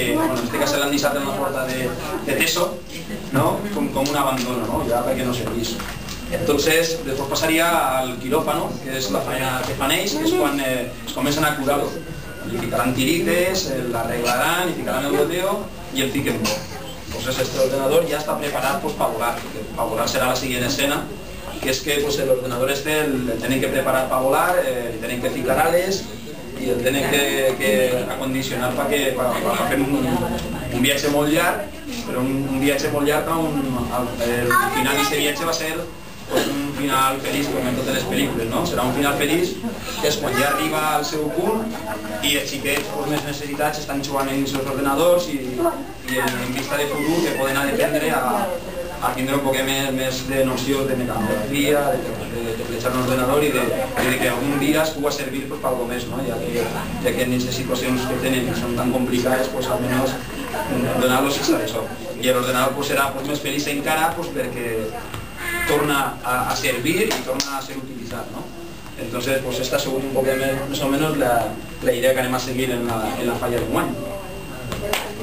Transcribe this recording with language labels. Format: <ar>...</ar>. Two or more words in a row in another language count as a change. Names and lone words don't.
<ca>Bueno, en aquest cas l'han deixat en la porta de Teso, ¿no? Com un abandono, ¿no? Ya perquè no servís. Entonces, després passaria al quiròfano, que és la feina que fan ells, que és quan es comencen a curar-lo. Li ficaran tirites, l'arreglaran, li ficaran el goteo i el fiquen bo.</ca> <es>Entonces este ordenador ya está preparado pues, para volar, porque para volar será la siguiente escena, que es que pues, el ordenador este el tienen que preparar para volar, le tienen que ficar ales y el tienen que acondicionar para hacer un viaje</es> <ca>molt llarg, però</ca> <es>un viaje</es> <ca>molt llarg, el final d'aquest viatge va ser pues, un final feliç, com en totes les pel·lícules, no? Serà un final feliç, que és quan ja arriba al seu punt i els xiquets pues, més necessitats estan jugant en els seus ordenadors i en vista de futur que poden aprendre a tindre un poc més de noció de mecanografia, de fletxar un ordenador i de que algun dia es pugui servir pues, per alguna més, no? Ja que en aquestes situacions que tenen que són tan complicades, pues, almenys donar-los això. I l'ordenador pues, serà pues, més feliç encara pues, perquè torna a servir y torna a</ca> <es>ser utilizado,</es> <ca>¿no?</ca> <es>Entonces, pues esta es un poco más o menos la idea que</es> <ca>anem a</ca> <es>seguir en la falla de Guany.</es>